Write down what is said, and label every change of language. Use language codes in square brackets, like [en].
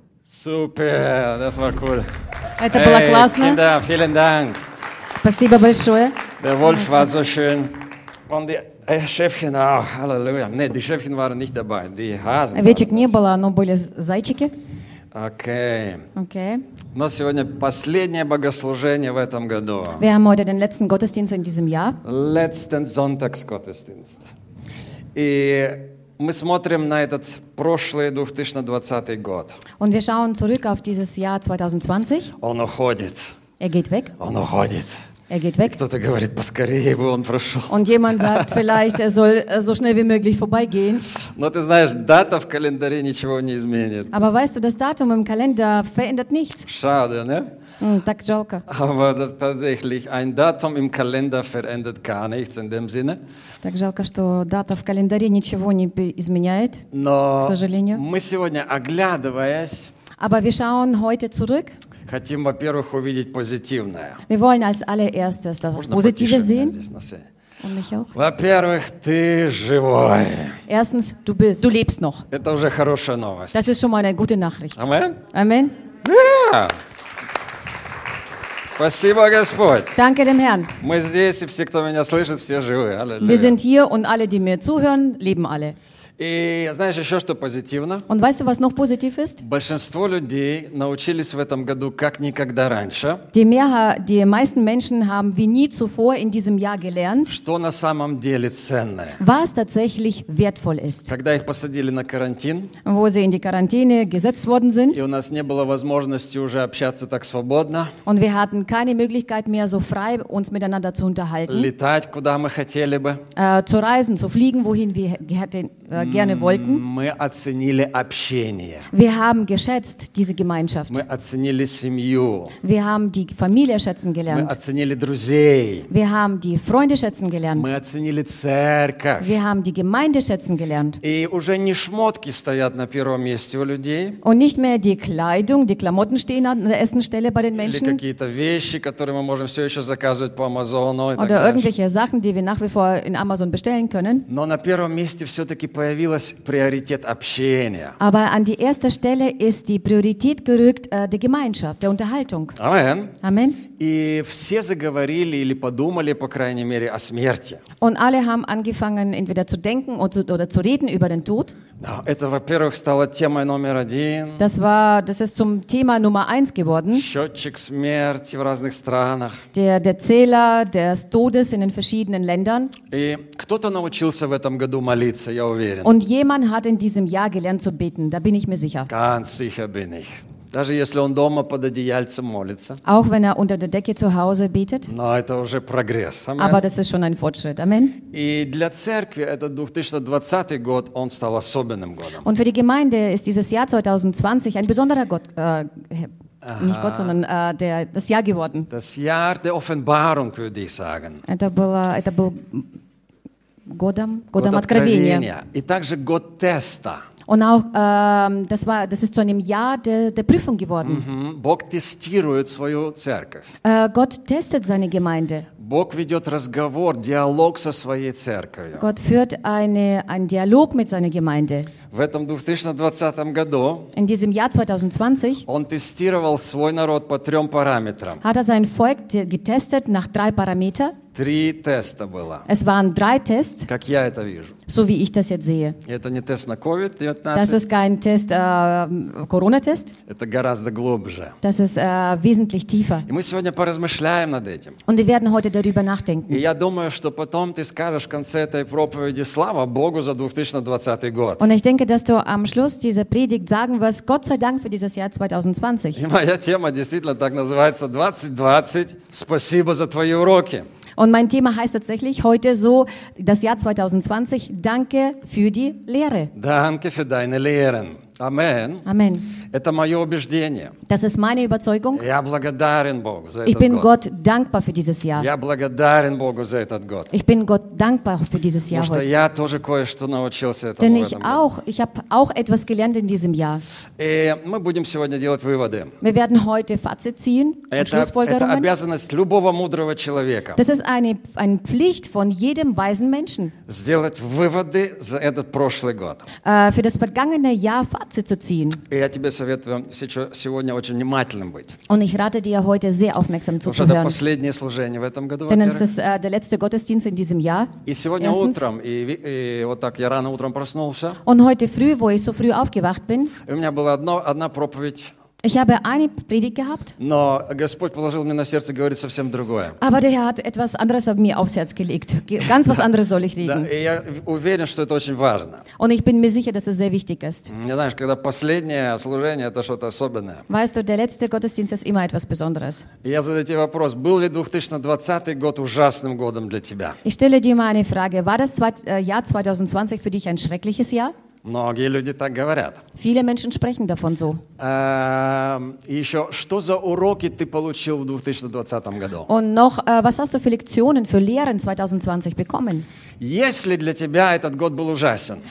[en] Супер, that's my cool. [ru] Это было классно. [de] Да, vielen Dank. [ru] Спасибо большое. [de] Der Wolf war so schön. Und die Schäfchen auch. Halleluja. Nee, die Schäfchen waren nicht dabei. Die Hasen. [ru] Овечек не было, но были зайчики. Okay. Okay. У нас сегодня последнее богослужение в этом году. [de] Wir haben heute den letzten Gottesdienst in diesem Jahr. Letzten Sonntagsgottesdienst. [ru] И мы смотрим на этот прошлый 2020 год. [de] Und wir schauen zurück auf dieses Jahr 2020. [ru] Он уходит. [de] Er geht weg. [ru] Он уходит. [de] Er geht weg. [ru] Кто-то говорит, поскорее бы он прошел. [de] Und jemand sagt, vielleicht er soll so schnell wie möglich vorbeigehen. [ru] Но ты знаешь, дата в календаре ничего не изменит. [de] Aber weißt du, das Datum im Kalender verändert nichts. Schade, ne? [ru] Так жалко. [de] Aber das tatsächlich ein Datum im Kalender verändert gar nichts in dem Sinne. [ru] Так жалко, что дата в календаре ничего не изменяет. Но к сожалению. Мы сегодня оглядываясь. [de] Aber wir schauen heute zurück. [ru] Хотим, во-первых, увидеть позитивное. [de] Wir wollen als allererstes das Positive sehen. Und mich auch. [ru] Во-первых, ты живой. [de] Erstens, du lebst noch. [ru] Это уже хорошая новость. [de] Das ist schon mal eine gute Nachricht. Amen. Amen. Yeah. [ru] Спасибо, Господь. [de] Danke dem Herrn. [ru] Мы здесь, и все, кто меня слышит, все живы. Halleluja. [de] Wir sind hier und alle, die mir zuhören, leben alle. [ru] И знаешь еще что позитивно? [de] Und weißt du, was noch positiv ist? [ru] Большинство людей научились в этом году как никогда раньше. [de] Die meisten Menschen haben wie nie zuvor in diesem Jahr gelernt. [ru] Что на самом деле ценное? [de] Was tatsächlich wertvoll ist. [ru] Когда их посадили на карантин? [de] Wo sie in die Quarantäne gesetzt worden sind. [ru] И у нас не было возможности уже общаться так свободно. [de] Und wir hatten keine Möglichkeit mehr so frei uns miteinander zu unterhalten. [ru] Летать куда мы хотели бы? [de] Zu reisen, zu fliegen, wohin wir hätten gerne wollten. [ru] Мы оценили общение. [de] Wir haben geschätzt diese Gemeinschaft. [ru] Мы оценили семью. [de] Wir haben die Familie schätzen gelernt. [ru] Мы оценили друзей. [de] Wir haben die Freunde schätzen gelernt. [ru] Мы оценили церковь. [de] Wir haben die Gemeinde schätzen gelernt. [ru] И уже не шмотки стоят на первом месте у людей. [de] Und nicht mehr die Kleidung, die Klamotten stehen an der ersten Stelle bei den Menschen. [ru] Или какие-то вещи, которые мы можем все еще заказывать по Амазону. [de] Oder irgendwelche Sachen, die wir nach wie vor in Amazon bestellen können. [ru] Но на первом месте все-таки появилась приоритет общения. [de] Aber an die erste Stelle ist die Priorität gerückt, die Gemeinschaft, der Unterhaltung. Amen. Amen. [ru] И все заговорили или подумали, по крайней мере, о смерти. [de] Und alle haben angefangen, entweder zu denken oder zu reden über den Tod. [ru] Это, во-первых, стало темой номер один. [de] Das ist zum Thema Nummer eins geworden. [ru] Счетчик смерти в разных странах. [de] Der Zähler des Todes in den verschiedenen Ländern. [ru] И кто-то научился в этом году молиться, я уверен. [de] Und jemand hat in diesem Jahr gelernt zu beten, da bin ich mir sicher. Ganz sicher bin ich. [ru] Даже если он дома под одеяльцем молится. [de] Auch wenn er unter der Decke zu Hause betet. [ru] Но это уже прогресс. Amen. [de] Aber das ist schon ein Fortschritt. Amen. [ru] И для церкви этот 2020 год, он стал особенным годом. [de] Und für die Gemeinde ist dieses Jahr 2020 ein besonderer Gott, nicht Gott, sondern das Jahr geworden. Das Jahr der Offenbarung, würde ich sagen. [ru] Это был годом откровения. И также год теста. [de] Und auch das ist zu einem Jahr der Prüfung geworden. Mm-hmm. [ru] Бог тестирует свою церковь. [de] Gott testet seine Gemeinde. [ru] Бог ведет разговор, диалог со своей церковью. [de] Gott führt einen Dialog mit seiner Gemeinde. [ru] В этом 2020 году. [de] In diesem Jahr 2020. [ru] Он тестировал свой народ по трем параметрам. [de] Hat er sein Volk getestet nach drei Parameter? [ru] Три теста было. [de] Es waren drei Tests. [ru] Как я это вижу. [de] So wie ich das jetzt sehe. [ru] Это не тест на COVID. [de] Das ist kein Test, Corona-Test. [ru] Это гораздо глубже. [de] Das ist wesentlich tiefer. [ru] И мы сегодня поразмышляем над этим. [de] Und wir werden heute darüber nachdenken. [ru] И я думаю, что потом ты скажешь в конце этой проповеди «Слава Богу за 2020 год». [de] Und ich denke, dass du am Schluss dieser Predigt sagen wirst «Gott sei Dank für dieses Jahr 2020». [ru] И моя тема действительно так называется «2020. Спасибо за твои уроки». [de] Und mein Thema heißt tatsächlich heute so, das Jahr 2020, danke für die Lehre. Danke für deine Lehren. Amen. Amen. [ru] Это мое убеждение. [de] Das ist meine Überzeugung. [ru] Я благодарен Богу за этот год. [de] Ich bin Gott dankbar für dieses Jahr. [ru] Я благодарен Богу за этот год. [de] Ich bin Gott dankbar für dieses Jahr heute. [ru] Потому что я тоже кое-что научился этому. [de] Denn ich habe auch etwas gelernt in diesem Jahr. [ru] И мы будем сегодня делать выводы. [de] Wir werden heute Fazit ziehen und Schlussfolgerungen. [ru] Это обязанность любого мудрого человека. [de] Das ist eine Pflicht von jedem weisen Menschen. [ru] Сделать выводы за этот прошлый год. [de] Für das vergangene Jahr Fazit. Fazit zu ziehen. [ru] Я тебе советую сегодня очень внимательным быть. [de] Und ich rate dir heute sehr aufmerksam zuzuhören. [ru] Потому что это последнее служение в этом году. [de] Denn es ist der letzte Gottesdienst in diesem Jahr. [ru] И сегодня erstens. Утром и вот так я рано утром проснулся. [de] Und heute früh, wo ich so früh aufgewacht bin. [ru] У меня была одна проповедь. [de] Ich habe eine Predigt gehabt. [ru] Но Господь положил мне на сердце говорить совсем другое. [de] Aber der Herr hat etwas anderes auf mir aufs Herz gelegt. Ganz was anderes soll ich reden. [ru] Я уверен, что это очень важно. [de] Und ich bin mir sicher, dass es sehr wichtig ist. [ru] Ja, знаешь, когда последнее служение, это что-то особенное. [de] Weißt du, der letzte Gottesdienst ist immer etwas Besonderes. [ru] Я задаю тебе вопрос: был ли 2020 год ужасным годом для тебя? [de] Ich stelle dir mal eine Frage: War das Jahr 2020 für dich ein schreckliches Jahr? [ru] Многие люди так говорят. [de] Viele Menschen sprechen davon so. [ru] Еще, что за уроки ты получил в 2020 году? [de] Und noch, was hast du für Lektionen, für Lehren 2020 bekommen? [ru] Если для тебя этот год был ужасен,